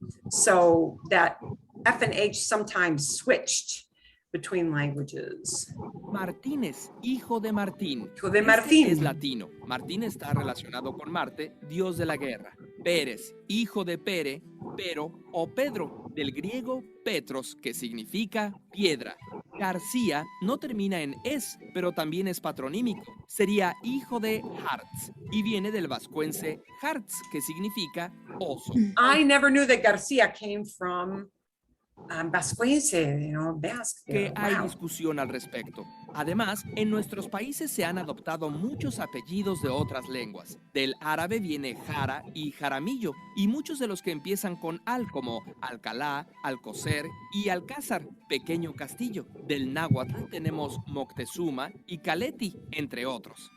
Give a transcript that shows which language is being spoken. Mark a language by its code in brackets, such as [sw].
[en] So that F and H sometimes switched between languages. [es] Martínez, hijo de Martín. Hijo de Este Martín. es latino. Martín está relacionado con Marte, dios de la guerra. Pérez, hijo de Pere, Pero o Pedro, del griego Petros, que significa piedra. García no termina en es, pero también es patronímico. Sería hijo de Hartz y viene del vascuence Hartz, que significa oso. [en] I never knew that Garcia came from Vascuence, Basque. [es] Que hay Wow. discusión al respecto. Además, en nuestros países se han adoptado muchos apellidos de otras lenguas. Del árabe viene Jara y Jaramillo, y muchos de los que empiezan con al, como Alcalá, Alcocer y Alcázar, pequeño castillo. Del náhuatl tenemos Moctezuma y Caleti, entre otros.